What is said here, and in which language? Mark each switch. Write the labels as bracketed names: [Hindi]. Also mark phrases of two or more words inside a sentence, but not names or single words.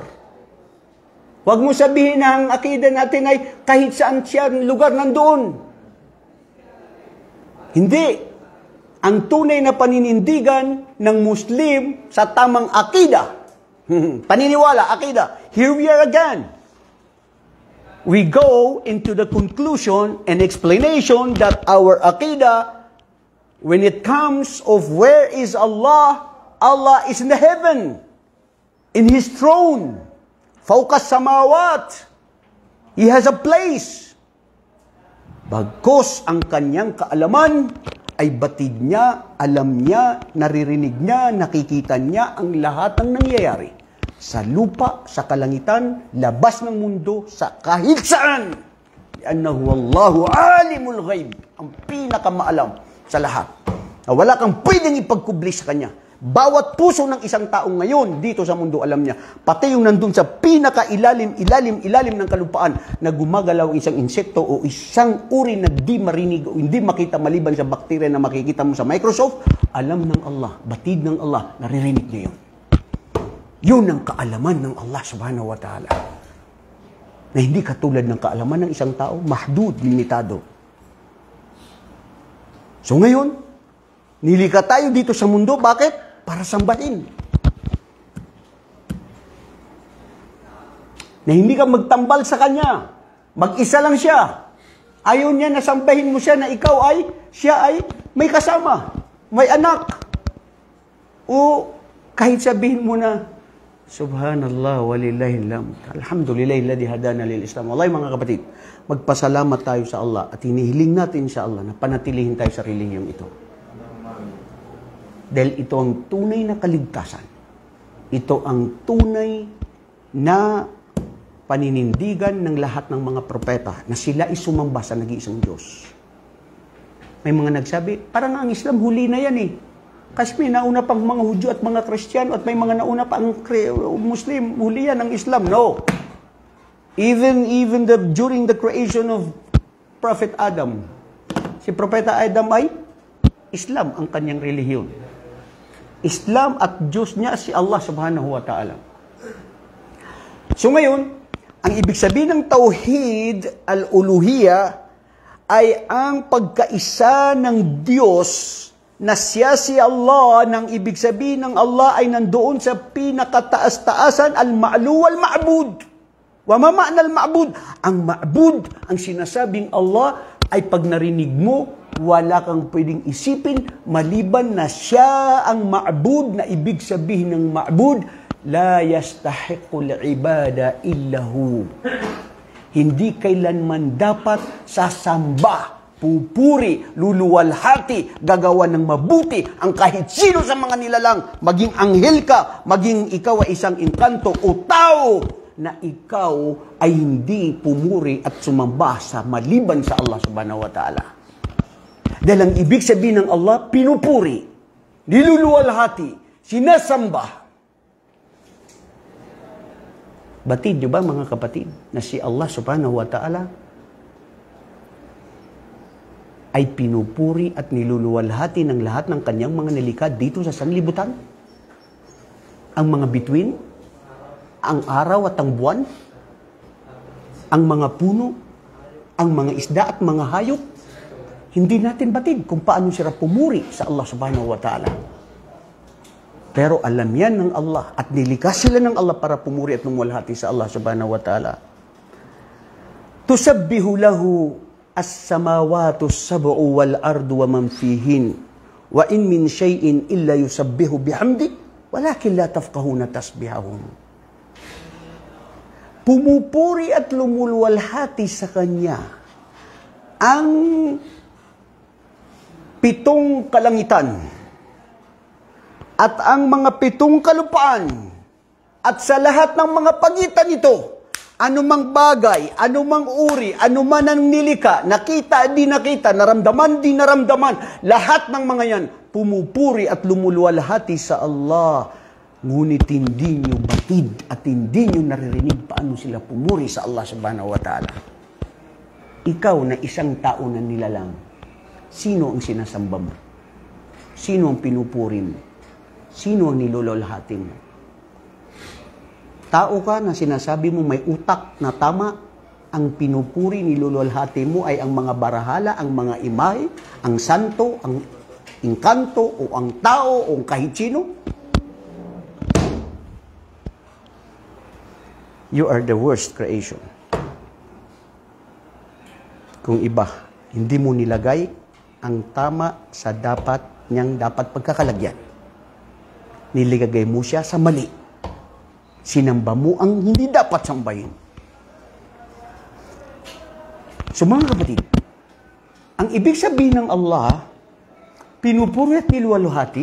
[Filipino] Huwag mo sabihin na ang akida natin ay kahit saan siya lugar nandoon. Hindi. Ang tunay na paninindigan ng Muslim sa tamang akida. Paniniwala, akida. [English] Here we are again. We go into the conclusion and explanation that our akida, when it comes of where is Allah, Allah is in the heaven, in His throne, [Arabic] فوق السماوات. [English] He has a place. [Filipino] Bagkus ang kanyang kaalaman ay batid niya, alam niya, naririnig niya, nakikita niya ang lahat ng nangyayari. Sa lupa, sa kalangitan, labas ng mundo, sa kahit saan. [Arabic] أنه الله عالم الغيب, [Filipino] ang pinakamaalam sa lahat. Na wala kang pwedeng ipagkubli sa Kanya. Bawat puso ng isang tao ngayon dito sa mundo alam niya. Pati yung nandun sa pinakailalim ng kalupaan na gumagalaw isang insekto o isang uri na di marinig o hindi makita maliban sa bakterya na makikita mo sa Microsoft, alam ng Allah, batid ng Allah, naririnig niya yun. Yun ang kaalaman ng Allah [Arabic] سبحانه وتعالى. [Filipino] Na hindi katulad ng kaalaman ng isang tao, mahdud, limitado. So ngayon, nilika tayo dito sa mundo, bakit? Para sambahin. Na hindi ka magtambal sa Kanya. Mag-isa lang siya. Ayaw niya na sambahin mo siya na siya ay may kasama, may anak. O kahit sabihin mo na, [Arabic] سبحان الله ولله الحمد. الحمد لله الذي هدانا للإسلام. [Filipino] Wallahi mga kapatid, magpasalamat tayo sa Allah at hinihiling natin sa Allah na panatilihin tayo sa relihiyong ito. Dahil ito ang tunay na kaligtasan. Ito ang tunay na paninindigan ng lahat ng mga propeta na sila ay sumamba sa nag-iisang Diyos. May mga nagsabi, parang ang Islam huli na yan eh. Kasi may nauna pang mga Hudyo at mga Kristiyano at may mga nauna pang Muslim, huli yan ang Islam. [English] No. Even during the creation of Prophet Adam, [Filipino] si Propeta Adam ay Islam ang kanyang relihiyon. Islam at Diyos niya si Allah [Arabic] سبحانه وتعالى. [Filipino] So ngayon, ang ibig sabihin ng [Arabic] توحيد الألوهية [Filipino] ay ang pagkaisa ng Diyos na siya si Allah, nang ibig sabihin ng Allah ay nandoon sa pinakataas-taasan, [Arabic] العلو والمعبود. وما معنى المعبود? [Filipino] Ang ma'bud, ang sinasabing Allah, ay pag narinig mo, wala kang pwedeng isipin maliban na siya ang ma'bud, na ibig sabihin ng ma'bud, [Arabic] لا يستحق العبادة إلا هو. [Filipino] Hindi kailanman dapat sasamba, pupuri, luluwalhati, gagawa ng mabuti ang kahit sino sa mga nilalang, maging anghel ka, maging ikaw ay isang engkanto o tao, na ikaw ay hindi pumuri at sumamba sa maliban sa Allah [Arabic] سبحانه وتعالى. [Filipino] Dahil ang ibig sabihin ng Allah, pinupuri, niluluwalhati, sinasamba. Batid nyo ba mga kapatid, na si Allah [Arabic] سبحانه وتعالى [Filipino] ay pinupuri at niluluwalhati ng lahat ng kanyang mga nilikha dito sa sanlibutan? Ang mga bituin, ang araw at ang buwan, ang mga puno, ang mga isda at mga hayop, hindi natin batid kung paano sila pumuri sa Allah [Arabic] سبحانه وتعالى. [Filipino] Pero alam yan ng Allah at nilikha sila ng Allah para pumuri at lumuwalhati sa Allah [Arabic] سبحانه وتعالى. تسبح له السماوات السبع والأرض ومن فيهن وإن من شيء إلا يسبح بحمده ولكن لا تفقهون تسبيحهم. [Filipino] Pumupuri at lumuluwalhati sa Kanya ang 7 kalangitan at ang mga 7 kalupaan at sa lahat ng mga pagitan nito, anumang bagay, anumang uri, anuman ang nilikha, nakita, di nakita, naramdaman, di naramdaman, lahat ng mga yan, pumupuri at lumuluwalhati sa Allah. Ngunit hindi nyo batid at hindi nyo naririnig paano sila pumuri sa Allah [Arabic] سبحانه وتعالى. [Filipino] ikaw na isang tao na nilalang, sino ang sinasamba mo? Sino ang pinupuri mo? Sino ang nilololhati mo? Tao ka na sinasabi mo may utak na tama, ang pinupuri, nilololhati mo ay ang mga barahala, ang mga imahe, ang santo, ang engkanto, o ang tao, o kahit sino. [English] You are the worst creation. [Filipino] Kung iba, hindi mo nilagay ang tama sa dapat pagkakalagyan. Niligagay mo siya sa mali. Sinamba mo ang hindi dapat sambahin. So mga kapatid, ang ibig sabihin ng Allah, pinupuri at niluwaluhati.